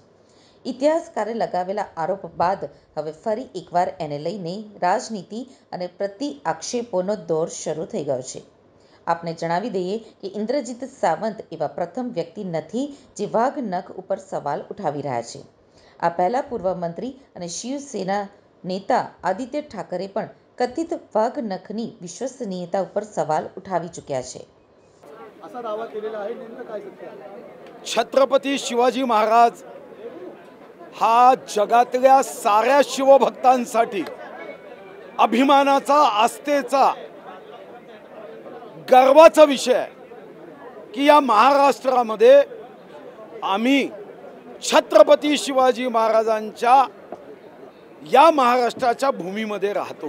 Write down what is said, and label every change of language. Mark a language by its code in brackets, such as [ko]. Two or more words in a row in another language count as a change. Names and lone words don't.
[gu] ઇતિહાસકારે લગાવેલા આરોપ બાદ હવે ફરી એકવાર એને લઈને રાજનીતિ અને પ્રતિ આક્ષેપોનો દોર શરૂ થઈ ગયો છે। આપને જણાવી દઈએ કે ઇન્દ્રજીત સાવંત એવા પ્રથમ વ્યક્તિ નથી જે વાઘ નખ ઉપર સવાલ ઉઠાવી રહ્યા છે। આ પહેલા પૂર્વ મંત્રી અને શિવસેના નેતા આદિત્ય ઠાકરે પણ કથિત વાઘ નખની વિશ્વસનીયતા પર સવાલ ઉઠાવી ચૂક્યા છે। [mr] असा दावा केलेला आहे, नेमकं काय सत्य आहे? छत्रपती शिवाजी महाराज हा जगातल्या साऱ्या शिवभक्तांसाठी अभिमानाचा, आस्थेचा, गर्वाचा विषय आहे की या महाराष्ट्रामध्ये आम्ही छत्रपती शिवाजी महाराजांच्या या महाराष्ट्राच्या भूमीमध्ये राहतो।